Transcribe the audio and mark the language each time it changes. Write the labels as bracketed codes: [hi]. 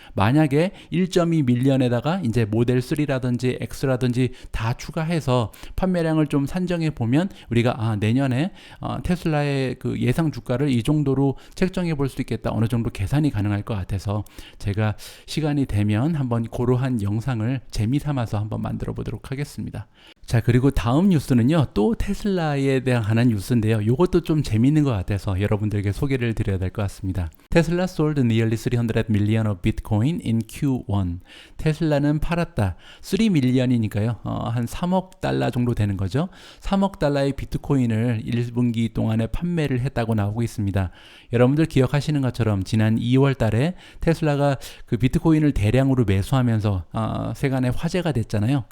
[ko] 만약에 1.2 밀리언에다가 이제 모델 3라든지 X라든지 다 추가해서 판매량을 좀 산정해 보면 우리가 내년에 테슬라의 그 예상 주가를 이 정도로 책정해 볼 수 있겠다. 어느 정도 계산이 가능할 것 같아서 제가 시간이 되면 한번 그러한 영상을 재미 삼아서 한번 만들어 보도록 하겠습니다. 자, 그리고 다음 뉴스는요, 또 테슬라에 대한 뉴스인데요. 이것도 좀 재밌는 것 같아서 여러분들에게 소개를 드려야 될 것 같습니다. [en] 테슬라 sold nearly 300 million of Bitcoin in Q1. [ko] 테슬라는 팔았다. 3 밀리언이니까요. 한 3억 달러 정도 되는 거죠. 3억 달러의 비트코인을 1분기 동안에 판매를 했다고 나오고 있습니다. 여러분들 기억하시는 것처럼 지난 2월 달에 테슬라가 그 비트코인을 대량으로 매수하면서 세간에 화제가 됐잖아요.